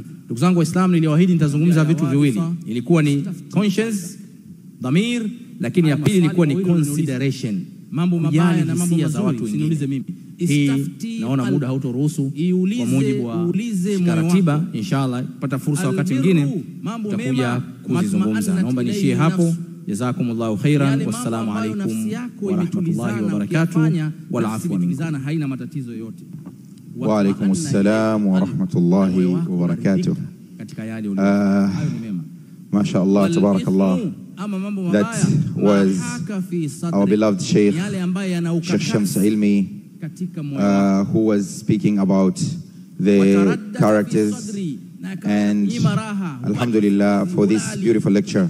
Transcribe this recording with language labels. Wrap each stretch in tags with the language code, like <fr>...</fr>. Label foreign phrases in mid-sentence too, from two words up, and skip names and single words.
<sw>Ndugu zangu Waislamu, niliwaahidi nitazungumza vitu viwili. Ilikuwa ni conscience, dhamir, lakini ya pili ilikuwa ni consideration, mambo mabaya na mambo mazuri. Usiniulize mimi. Hii naona muda hautoruhusu. Kwa mujibu wa ratiba, inshallah pata fursa wakati mwingine tutakuja kuzungumza. Naomba nishie hapo.</sw> <ar>جزاكم الله خيرا. والسلام عليكم ورحمة الله وبركاته. والعفو منكم.</ar> <sw>Haina matatizo yote.</sw> <ar>وعليكم السلام ورحمة الله وبركاته.</ar> <sw>Katika yale hayo ni mema.</sw> <ar>ما شاء الله، تبارك الله.</ar> <en>That was our beloved Sheikh Shams Ilmi, who was speaking about the characters, and alhamdulillah for this beautiful lecture.</en>